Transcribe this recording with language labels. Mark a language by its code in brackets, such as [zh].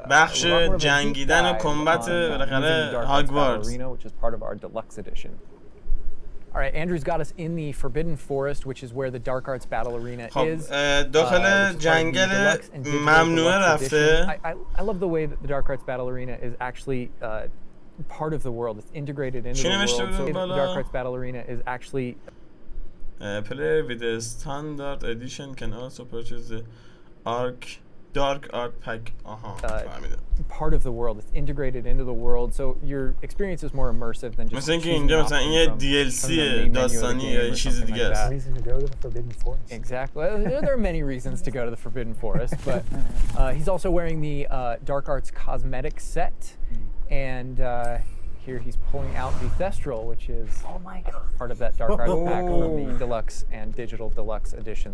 [fa] بخش جنگیدن و کامبت بالاخره هاگوارتز, [en] which is part of our deluxe edition. All right, Andrew's got us in the Forbidden Forest, which is where the Dark Arts Battle Arena is. [fa] داخل جنگل ممنوعه رفته. [en] I love the way that the Dark Arts Battle Arena is actually part of the world. It's integrated into the world. So the Dark Arts Battle Arena is actually player with a standard edition can also purchase the Dark Art Pack. Part of the world. It's integrated into the world, so your experience is more immersive than just. [fa] مثلا اینکه اینجا مثلا این یه DLC داستانی یا یه چیز دیگه است. [en] Reason to go to the Forbidden Forest. Exactly. There are many reasons to go to the Forbidden Forest, but he's also wearing the Dark Arts cosmetic set, and here he's pulling out the Thestral, which is part of that Dark Arts pack from the Deluxe and Digital Deluxe edition.